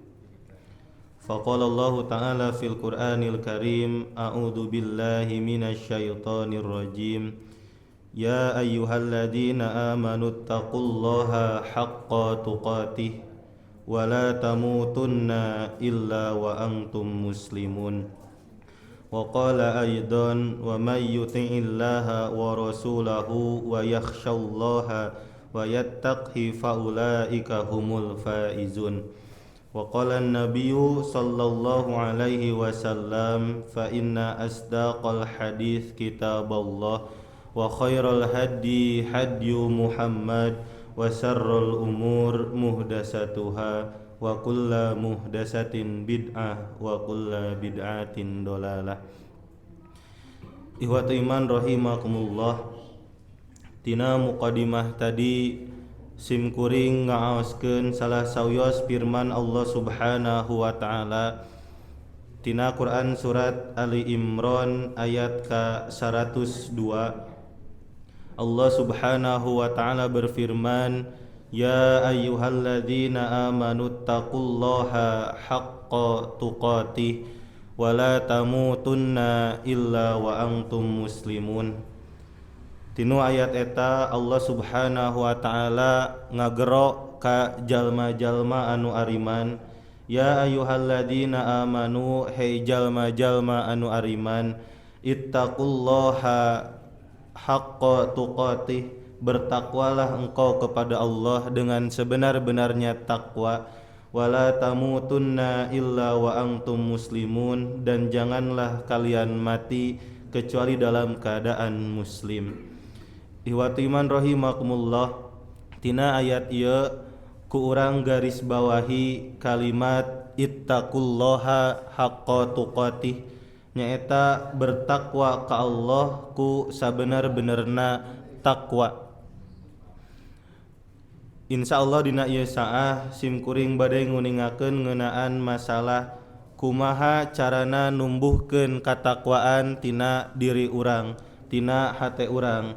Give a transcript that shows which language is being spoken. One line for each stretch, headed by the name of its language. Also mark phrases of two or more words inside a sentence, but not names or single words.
Arabic: فقال الله تعالى في القرآن الكريم، أعوذ بالله من الشيطان الرجيم. يا أيها الذين آمنوا اتقوا الله حق تقاته ولا تموتن إلا وأنتم مسلمون. وقال أيضا ومن يطع الله ورسوله ويخش الله ويتقه فأولئك هم الفائزون. وقال النبي صلى الله عليه وسلم فإن أصدق الحديث كتاب الله وخير الهدي هدي محمد وشر الأمور محدثاتها وكل محدثة بدعة وكل بدعة ضلالة. إخوة الإيمان رحمكم الله,
Sundanese: tina muqaddimah tadi simkuring ngaoskeun salah sawios firman Allah
Arabic: سبحانه وتعالى
Sundanese: tina Quran surat Ali Imran ayat ka 102.
Arabic: الله سبحانه وتعالى berfirman, يا أيها الذين آمنوا اتقوا الله حق تقاته ولا تموتن إلا وأنتم مسلمون.
Sundanese: Tinu ayat eta Allah
Arabic: سبحانه وتعالى
Sundanese: ngagero ka jalma-jalma anu ariman.
Arabic: يا أيها الذين آمنوا,
Sundanese: hei jalma-jalma anu ariman,
Arabic: اتقوا الله حق تقاته,
Indonesian: bertakwalah engkau kepada Allah dengan sebenar-benarnya takwa.
Arabic: ولا تموتن إلا وأنتم مسلمون,
Indonesian: dan janganlah kalian mati kecuali dalam keadaan muslim.
Arabic: إخوة الإيمان رحمكم الله,
Sundanese: tina ayat ieu ku urang garis bawahi kalimat
Arabic: اتقوا الله حق تقاته,
Sundanese: nyaeta bertakwa ka Allah ku sabenar-benerna takwa. Insyaallah dina ieu saah simkuring bade nguningakeun ngeunaan masalah kumaha carana numbuhkeun katakwaan tina diri urang, tina hate urang.